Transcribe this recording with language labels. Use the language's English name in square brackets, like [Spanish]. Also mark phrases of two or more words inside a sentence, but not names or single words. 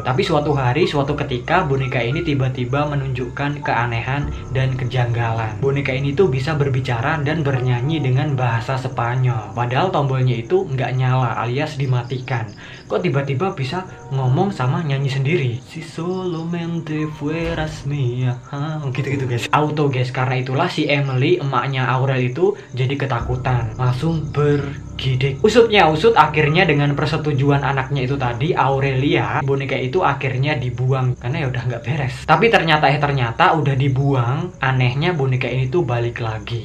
[Indonesian] Tapi suatu hari, suatu ketika boneka ini tiba-tiba menunjukkan keanehan dan kejanggalan. Boneka ini tuh bisa berbicara dan bernyanyi dengan bahasa Spanyol. Padahal tombolnya itu nggak nyala alias dimatikan. Kok tiba-tiba bisa ngomong sama nyanyi sendiri? [Spanish] Si solamente fueras mía. [Indonesian] Gitu-gitu, guys. Auto, guys. Karena itulah si Emily, emaknya Aurel itu jadi ketakutan. Langsung bergidik. Usutnya usut, akhirnya dengan persetujuan anaknya itu tadi, Aurelia, boneka itu akhirnya dibuang karena ya udah nggak beres. Tapi ternyata udah dibuang. Anehnya boneka ini tuh balik lagi.